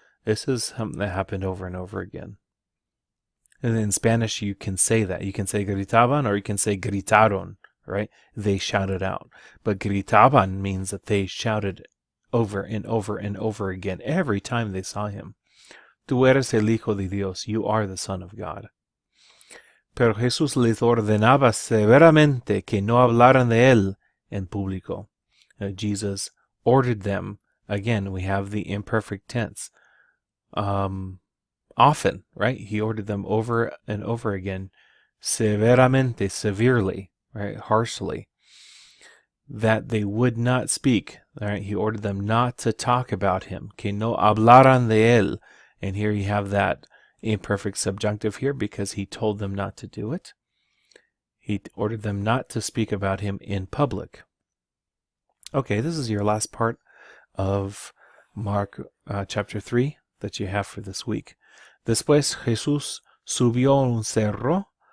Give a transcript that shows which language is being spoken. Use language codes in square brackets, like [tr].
[en] This is something that happened over and over again. And in Spanish, you can say that. You can say gritaban or you can say gritaron, right? They shouted out. But gritaban means that they shouted over and over and over again every time they saw him. [es] Tú eres el Hijo de Dios. [en] You are the Son of God. [es] Pero Jesús les ordenaba severamente que no hablaran de él en público. [en] Jesus ordered them. Again, we have the imperfect tense. Often, right? He ordered them over and over again, severamente, severely, right? Harshly, that they would not speak. Right? He ordered them not to talk about him. [es] Que no hablaran de él. [en] And here you have that imperfect subjunctive here because he told them not to do it. He ordered them not to speak about him in public. Okay, this is your last part of Mark chapter 3 that you have for this week. [es] Después Jesús subió un cerro.